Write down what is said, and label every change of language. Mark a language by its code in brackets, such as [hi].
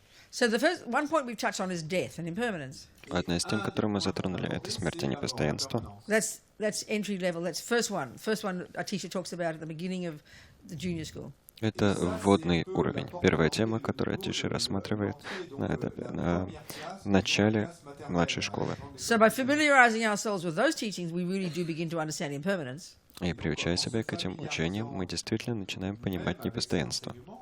[en] So the first one point we've touched on is death and impermanence. [ru] Одна из тем, которую мы затронули, это смерть и непостоянство. [en] That's entry level. That's first one. First one our teacher talks about at the beginning of the junior school. [ru] Это вводный уровень. Первая тема, которую Тиши рассматривает на начале младшей школы. [en] So by familiarizing ourselves with those teachings, we really do begin to understand impermanence. [ru] И приучая себя к этим учениям, мы действительно начинаем понимать непостоянство.